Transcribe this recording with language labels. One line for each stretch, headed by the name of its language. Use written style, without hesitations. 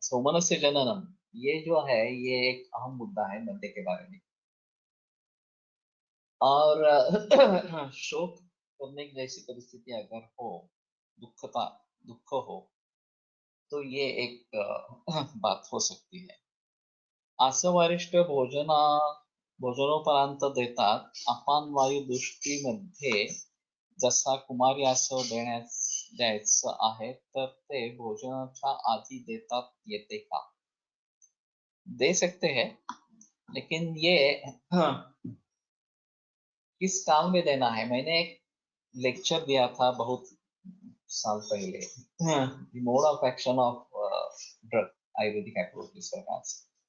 Hindi: सो मनस्य जननम ये जो है ये एक अहम मुद्दा है मध्य के बारे में। और शोक करने की जैसी परिस्थिति अगर हो, दुखता दुख हो तो ये एक बात हो सकती है।
Marathi: आसवारिष्ट भोजनोपरांत देतात अपान वायू दृष्टीमध्ये जसा कुमारी आसव द्यायचं आहे तर ते भोजनाच्या आधी देतात येते का?
Hindi: दे सकते हैं लेकिन ये किस काल में देना है? मैंने एक लेक्चर दिया था बहुत साल पहले, the mode of action of drug, Ayurvedic approach इस प्रकार से।